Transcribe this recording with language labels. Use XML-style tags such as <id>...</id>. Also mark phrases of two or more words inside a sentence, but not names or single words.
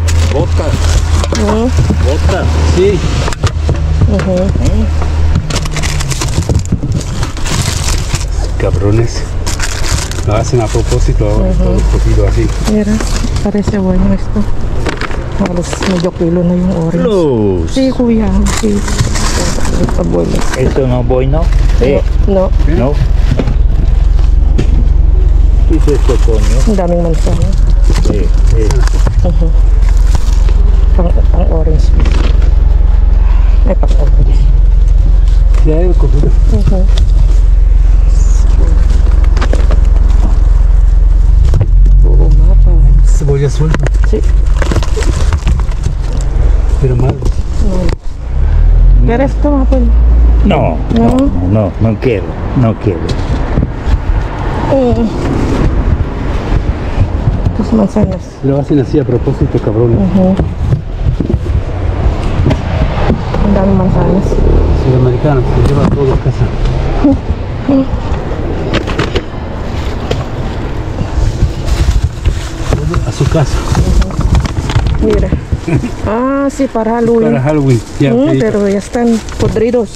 <es>Vodka. Vodka. Sí. Cabrones. Lo hacen a propósito ahora, todo cogido así. Mira, parece bueno esto.</es> <tl>Halos medio kilo na yung orange.</tl> <es>Luz. Sí, kuya. Sí. Abuelo. ¿Esto no es bueno? No. No. ¿Qué es esto, coño?</es> <tl>Ang daming manzana.</tl> <es>Sí.</es> <tl>Pang orange. Ay, pang orange.</tl> <es>Sí, hay cogido. Mapa. Cebolla suelta. Sí. Pero mal. ¿Quieres esto, abuelo? No quiero. Tus manzanas. Lo hacen así a propósito, cabrones.</es> <tl>Ang daming manzanas.</tl> <es>Si el americano se lleva todo a casa. Todo a su casa. Mira. Ah, sí, para Halloween. Para Halloween. Ya, Pero ya están podridos.</es>